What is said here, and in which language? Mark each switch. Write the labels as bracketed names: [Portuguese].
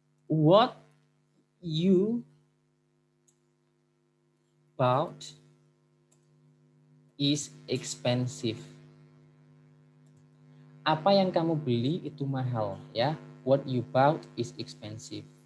[English] What you bought is expensive. [Indonesian] Apa yang kamu beli itu mahal ya. [English] What you bought is expensive.